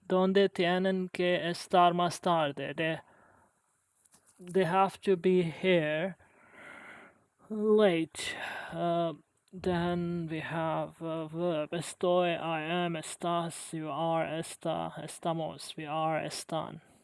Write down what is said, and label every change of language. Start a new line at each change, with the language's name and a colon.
Spanish: Donde tienen que estar más tarde.
English: They have to be here late. Then we have a verb.
Spanish: Estoy,
English: I am,
Spanish: estás,
English: you are,
Spanish: está, estamos,
English: we are,
Spanish: están.